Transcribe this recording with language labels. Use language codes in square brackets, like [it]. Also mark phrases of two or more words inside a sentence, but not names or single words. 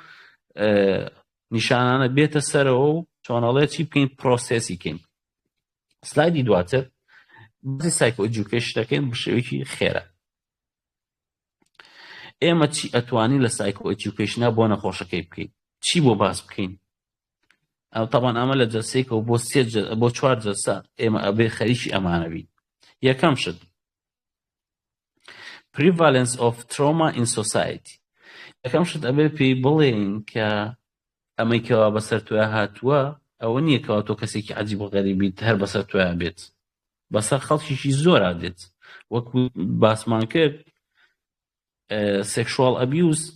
[ckb] نیشانانە بێتە سەرەوە و چۆنەڵێ چی بکەین پرۆسێسی کەین سلایدی دواتر بەزی سایکۆ ئێجوکیشن دەکەین بە شێوەیەکی خێرە ئێمە چی ئەتوانین لە سایکۆ ئێجوکیشنە بۆ نەخۆشەکەی بکەین چی بۆ باس بکەین ئەو تەبان ئەمە لە جەلسەیەکەوە بۆ 4 جەلسە ئێمە ئەبێ خەریکی ئەمانە بین یەکەم شت [en] prevalence of trauma in society [ckb] یەکەم شت ئەبێ پێی بڵێین کە ئەمەی کەوا بەسەر توێ هاتووە ئەوە نییە کەوا تۆ کەسێکی عەجیب و غەریبیت هەر بەسەر توێ بێت بەسەر خەڵکیشی زۆر دێت وەکو باسمان کرد [en] sexual abuse